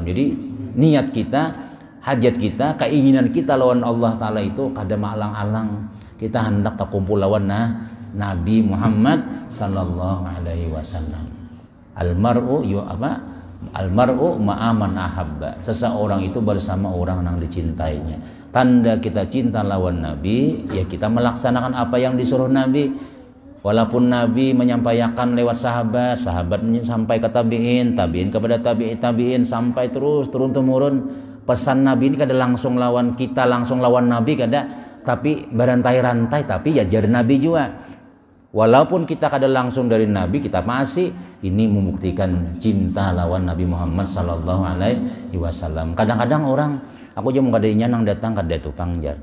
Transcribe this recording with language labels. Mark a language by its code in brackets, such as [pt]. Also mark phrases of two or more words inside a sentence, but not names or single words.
[bjn] Jadi niat kita, hajat kita, keinginan kita lawan Allah Ta'ala itu kada maalang-alang. Kita hendak tak kumpul lawan Nabi Muhammad [ar] صلى الله عليه وسلم. المرء مع من أحب. [id] Seseorang itu bersama orang yang dicintainya. Tanda kita cinta lawan Nabi, ya kita melaksanakan apa yang disuruh Nabi. Walaupun Nabi menyampaikan lewat sahabat sampai ke tabi'in kepada tabi'in sampai terus turun-temurun. [bjn] Pesan Nabi ini kada langsung lawan kita, langsung lawan Nabi kada, tapi berantai-rantai, tapi ya dari Nabi juga. Walaupun kita kada langsung dari Nabi, kita masih ini membuktikan cinta lawan Nabi Muhammad [ar] صلى الله عليه وسلم. [bjn] Kadang-kadang orang, aku jam kada nang datang kada tupang jar.